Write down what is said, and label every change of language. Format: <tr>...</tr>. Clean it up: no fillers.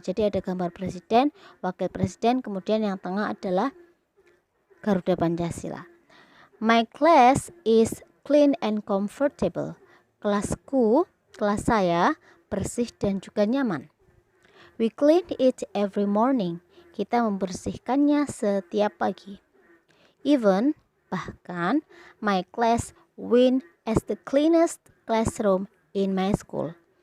<id>Jadi ada gambar presiden, wakil presiden, kemudian yang tengah adalah Garuda Pancasila.</id> <en>My class is clean and comfortable.</en> <id>Kelas saya bersih dan juga nyaman.</id> <en>We clean it every morning.</en> <id>Kita membersihkannya setiap pagi. Bahkan,</id> <en>my class win as the cleanest classroom in my school.</en>